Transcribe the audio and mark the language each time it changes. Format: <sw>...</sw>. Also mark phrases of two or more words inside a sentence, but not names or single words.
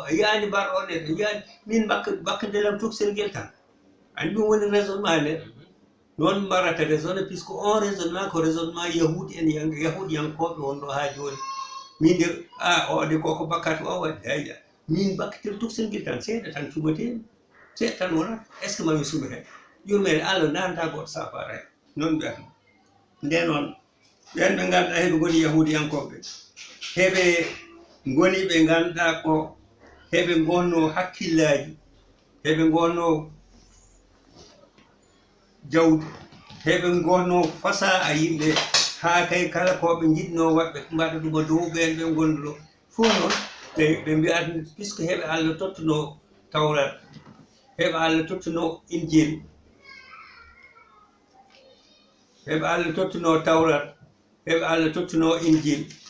<ff>a yaani Barɗo on a yaani min bakkadelam tuksel guel tan andi ɗum woni raisonnement nde noon mbarata raisonné puisque on raisonnement ko raisonnement yahudi en yahudiyankoɓe wonɗo ha joni min de ode koko bakkata o waɗi hayya min bakkatel tuksel guel tan seeɗa tan cumatemi seeɗa tan wonata</ff> <fr>est ce que</fr> <ff>mami suumi hen yurmede Allah nanta goto safara hen noon mbiyata nde noon ɓen ɓe ganduɗa heɓe goni yahudiyankoɓe heɓe goni ɓe ganduɗa ko heɓe gonno hakkillaji heɓe gonno jawdi heɓe gonno fasaha yimɓe ha kay kala koɓe jiɗno waɗɓe mbaɗa ɗum dow ɓen ɓe gonduɗo fof noon ɓe mbiyat puisque heɓe Allah tottuno Tawrat heɓe Allah tottuno Injil heɓe Allah tottuno Tawrat heɓe Allah tottuno Injil</ff>